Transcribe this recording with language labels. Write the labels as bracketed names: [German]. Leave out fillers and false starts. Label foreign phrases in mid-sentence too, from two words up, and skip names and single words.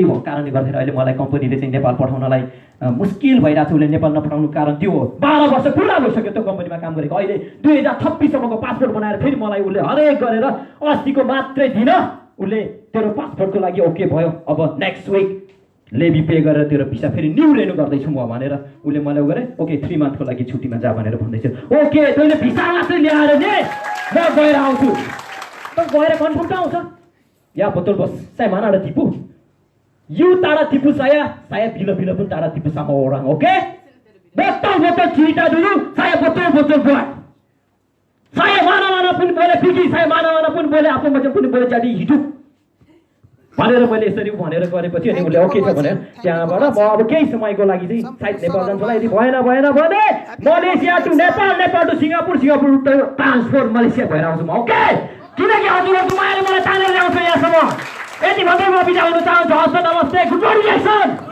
[Nepali] भएको कारणले गर्दाखेरि अहिले मलाई कम्पनीले चाहिँ नेपाल पठाउनलाई मुस्किल भइरहेको छ उसले नेपाल नपठाउनुको कारण त्यो हो 12 वर्ष पुरा भइसक्यो त्यो कम्पनीमा काम गरेको अहिले 2026 सम्मको पासपोर्ट बनाएर फेरि मलाई उसले हरेक गरेर अस्तिको मात्रै दिन उसले तेरो पासपोर्टको लागि ओके भयो अब [English] next week [Nepali] लेबी पे गरेर तेरो भिसा फेरि [English] new renew [Nepali] गर्दैछु म भनेर उसले मलाई गरे ओके 3 मन्थको लागि छुट्टीमा जा भनेर भन्दैछ ओके तैँले भिसा मात्रै ल्याएर नि म गएर आउँछु त गएर कन्फर्म त आउँछ या बोतल बस [Malay] saya mana ada tipu you tak ada tipu saya bila-bila pun tak ada tipu sama orang oke betul-betul cerita dulu saya betul-betul buat saya mana-mana pun boleh pergi saya mana-mana pun boleh apa macam pun boleh jadi hidup [Nepali] भनेर मैले यसरी भनेर गरेपछि अनि उसले ओके छ भने त्यहाँबाट म अब केही समयको लागि चाहिँ सायद नेपाल जान्छ होला यदि भएन भने मलेसिया टु नेपाल नेपाल टु सिङ्गापुर सिङ्गापुर टु ट्रान्सपोर्ट मलेसिया भएर आउँछु म ओके किनकि हजुरहरूको मायाले मलाई तानेर ल्याउँछ यहाँसम्म यति भन्दै म बिदा हुन चाहन्छु हस् नमस्ते [English] good morning action